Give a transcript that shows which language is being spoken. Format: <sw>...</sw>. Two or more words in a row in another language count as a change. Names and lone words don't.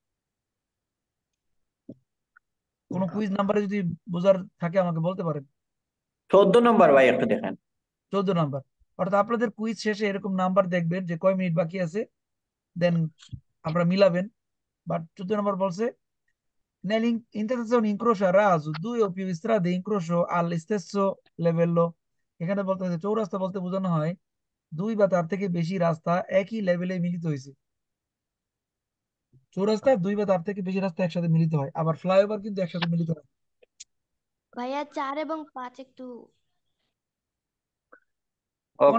<bn>কোনো কুইজ নাম্বারে যদি বোঝার থাকে আমাকে বলতে পারেন। 14 নম্বর ভাই একটু দেখেন। 14 নাম্বার। অর্থাৎ আপনাদের কুইজ শেষে এরকম নাম্বার দেখবেন যে কয় মিনিট বাকি আছে, দেন আমরা মিলাবেন। বাট 14 নাম্বার বলছে</bn> <it>nell'intenzione incrocio a raso due o più strade incrocio allo stesso livello।</it> <bn>এখানে বলতে হচ্ছে চৌরাস্তা বলতে বোঝানো হয় 2 বা তার থেকে বেশি রাস্তা একই লেভেলে মিলিত হয়েছে। চৌরাস্তা 2 বা তার থেকে বেশি রাস্তা একসাথে মিলিত হয়, আবার ফ্লাইওভার কিন্তু একসাথে মিলিত হয়। ভাইয়া 4 এবং 5 একটু ওকে</bn>